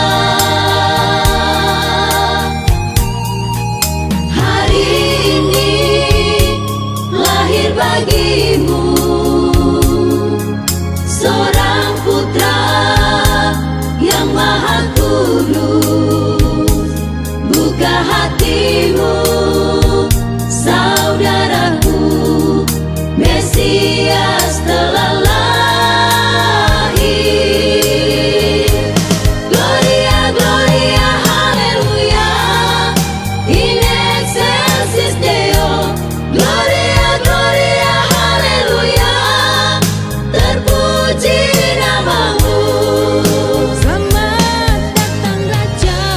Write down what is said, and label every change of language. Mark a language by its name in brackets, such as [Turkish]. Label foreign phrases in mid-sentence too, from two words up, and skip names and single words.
[Indonesian] Hari ini lahir bagimu seorang putra yang maha kudus. Buka hatimu, saudaraku, Mesias telah lahir. [Latin] Gloria, gloria, haleluya, in excelsis Deo. Gloria, gloria, [Indonesian] haleluya, terpuji namamu. Selamat datang Raja.